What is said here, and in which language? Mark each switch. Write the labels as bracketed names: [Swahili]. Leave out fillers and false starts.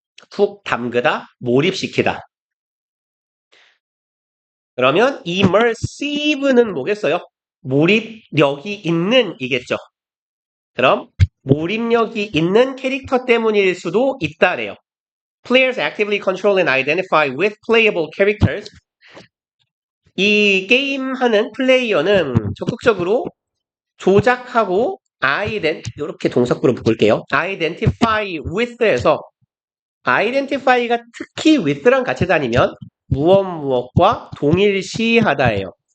[Korean] 푹 담그다, 몰입시키다. 그러면 immersive는 뭐겠어요? 몰입력이 있는 이겠죠. 그럼 몰입력이 있는 캐릭터 때문일 수도 있다래요. [English] Players actively control and identify with playable characters. [Korean] 이 게임하는 플레이어는 적극적으로 조작하고 이렇게 동사구로 묶을게요. identify with에서 identify가 특히 with랑 같이 다니면 무엇과 동일시하다예요.